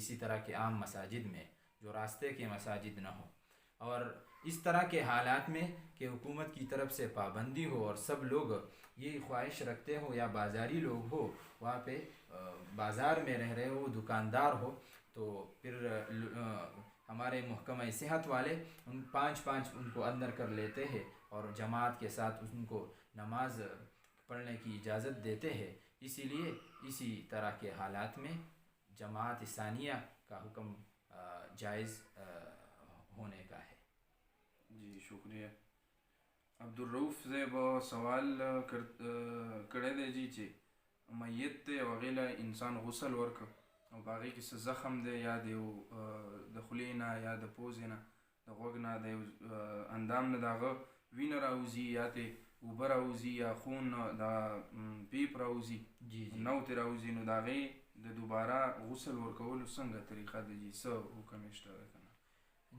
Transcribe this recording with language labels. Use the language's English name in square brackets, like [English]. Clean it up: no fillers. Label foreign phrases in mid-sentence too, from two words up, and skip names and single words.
[Urdu] اسی طرح کے عام مساجد میں جو راستے کے مساجد نہ ہوں, اور اس طرح کے حالات میں کہ حکومت کی طرف سے پابندی ہو اور سب لوگ یہ خواہش رکھتے ہو یا بازاری لوگ ہو, وہاں پہ بازار میں رہ رہے ہو, دکاندار ہو, تو پھر ہمارے محکمہ صحت والے ان پانچ ان کو اندر کر لیتے ہیں اور جماعت کے ساتھ ان کو نماز پڑھنے کی اجازت دیتے ہیں. اسی لیے اسی طرح کے حالات میں جماعت ثانیہ کا حکم جائز ہونے کا ہے. جی شکریہ. [Pashto] عبدالرؤف صاحب سوال کړی دی جی چې میت دی او هغې له انسان غسل ورکړ او په هغې کې څه زخم دی یا د یو د خولې نه یا د پوزې نه د غوږ نه د یو اندام نه د هغه وینه راوځي یا ترې اوبه راوځي یا خون د پیپ راوځي نو ترې راوځي, نو د هغې د دوباره غسل ورکولو څنګه طریقه ده جي, څه حکم یې شته ده که نه؟